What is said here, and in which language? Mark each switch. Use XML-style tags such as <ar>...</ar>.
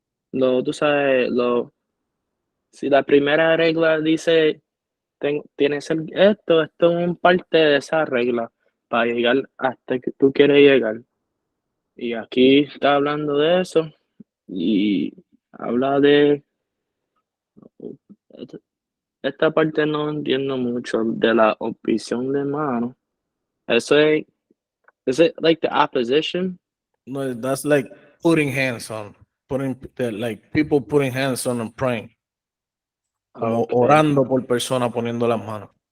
<es>Tú sabes, si la primera regla dice tienes esto es un parte de esa regla para llegar hasta que tú quieres llegar. Y aquí está hablando de eso y habla de esta parte no entiendo mucho de la opción de mano.</es> <en>Eso is it like the opposition? No, that's like putting hands on, like people putting hands on and praying, como Okay.</en> <es>orando por persona poniendo las manos.</es>